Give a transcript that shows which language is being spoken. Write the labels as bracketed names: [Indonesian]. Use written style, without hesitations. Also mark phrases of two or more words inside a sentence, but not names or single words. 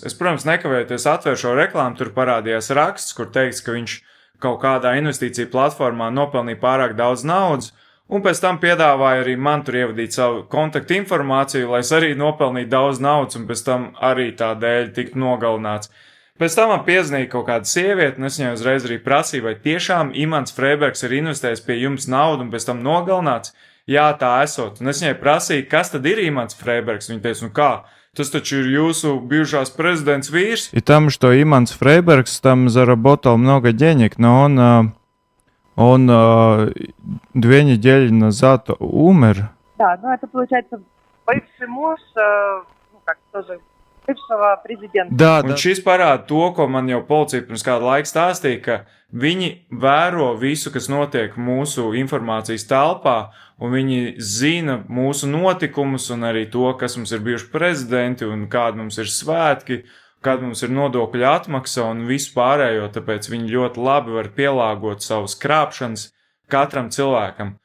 [Latvian] Es, protams, nekavējoties atvēru šo reklāmu, tur parādījās raksts, kur teikts, ka viņš kaut kādā investīciju platformā nopelnīja pārāk daudz naudas, un pēc tam piedāvāja arī man tur ievadīt savu kontaktu informāciju, lai es arī nopelnītu daudz naudas, un pēc tam arī tā dēļ tiktu nogalināts. Pēc tam man piezvanīja kaut kāda sieviete, un es viņai uzreiz arī prasīju, vai tiešām Imants Freibergs ir investējis pie jums naudu un pēc tam nogalināts. Jā, tā esot. Un es viņai prasīju, kas tad ir Imants Freibergs. Viņa teica, nu kā, tas taču ir jūsu bijušās prezidents vīrs. [Russian] И там, что Иманс Фрейбергс там заработал много денег, но он 2 недели назад умер. Да, ну это получается бывший муж, ну как тоже [Latvian] bivšava prezidenta. [Russian] Да, [Latvian] Un šis parāda to, ko man jau policija pirms kāda laika stāstīja, ka viņi vēro visu, kas notiek mūsu informācijas telpā, un viņi zina mūsu notikumus un arī to, kas mums ir bijuši prezidenti un kādi mums ir svētki, kāda mums ir nodokļu atmaksa un visu pārējo, tāpēc viņi ļoti labi var pielāgot savus krāpšanas katram cilvēkam.